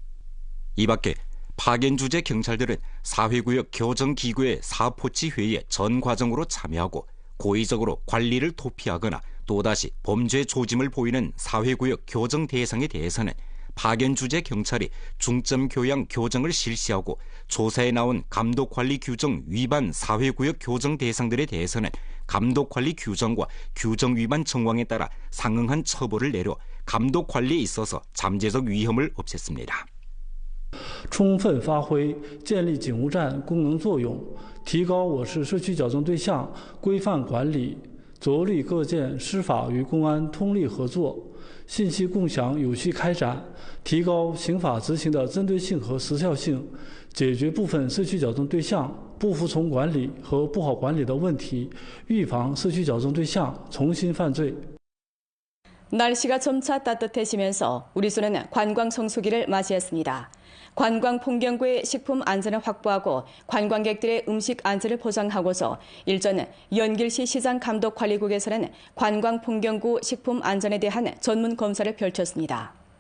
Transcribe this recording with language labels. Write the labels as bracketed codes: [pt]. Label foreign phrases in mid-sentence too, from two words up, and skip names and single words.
[ko] 이 밖에 파견 주재 경찰들은 사회구역 교정기구의 사포치 회의에 전 과정으로 참여하고 고의적으로 관리를 도피하거나 또다시 범죄 조짐을 보이는 사회구역 교정 대상에 대해서는 파견 주재 경찰이 중점 교양 교정을 실시하고 조사에 나온 감독관리 규정 위반 사회구역 교정 대상들에 대해서는 감독관리 규정과 규정 위반 정황에 따라 상응한 처벌을 내려 감독관리에 있어서 잠재적 위험을 없앴습니다. [zh] 充分发挥建立警务站功能作用，提高我市社区矫正对象规范管理，着力构建司法与公安通力合作、信息共享有序开展，提高刑法执行的针对性和时效性，解决部分社区矫正对象不服从管理和不好管理的问题，预防社区矫正对象重新犯罪。 [ko] 날씨가 점차 따뜻해지면서 우리 수는 관광 성수기를 맞이했습니다. 관광 풍경구의 식품 안전을 확보하고 관광객들의 음식 안전을 보장하고서 일전 연길시 시장감독관리국에서는 관광 풍경구 식품 안전에 대한 전문 검사를 펼쳤습니다.